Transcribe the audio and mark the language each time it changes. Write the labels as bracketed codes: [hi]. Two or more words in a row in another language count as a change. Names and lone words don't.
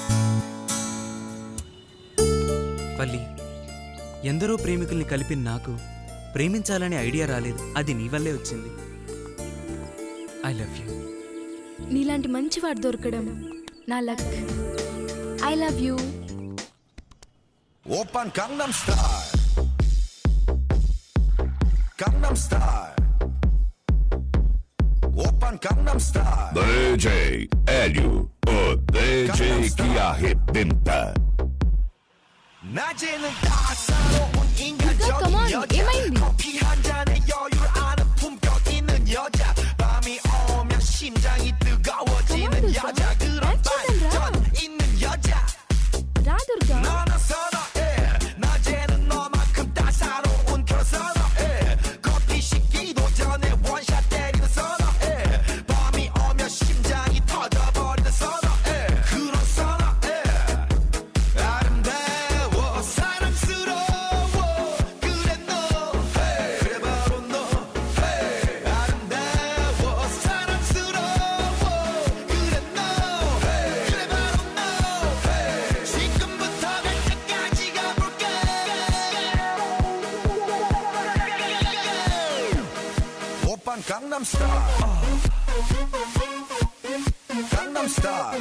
[te] పల్లి, ఎందరో ప్రేమికుల్ని కలిపిన నాకు ప్రేమించాలనే ఐడియా రాలేదు. అది నీ వల్లే వచ్చింది. [en] I love you. [te] నీలాంటి మంచివాడు దొరకడం నా లక్. [en] I love you. [ko] 오빤 강남스타일 강남스타일 오빤 강남스타일 [pt] DJ Hélio, o DJ que arrebenta. [ko] 낮에는 따사로운 인간적인 여자 커피 한 잔에 여유를 아는 품격 있는 여자 밤이 오면 심장이 뜨거워지는 여자 그런 반전 있는 여자 [te] రా దుర్గా. [ko] 너는 선어해 낮에는 너만큼 따사로운 그런 선어해 커피 식기도 전에 원샷 때리는 선어해 밤이 오면 심장이 터져버리는 선어해 그런 선어해 아름다워 사랑스러워 그래 너 그래 바로 너 아름다워 사랑스러워 그래 너 그래 바로 너 지금부터 갈 때까지 가볼까 오빤 강남스타일 Gangnam Style.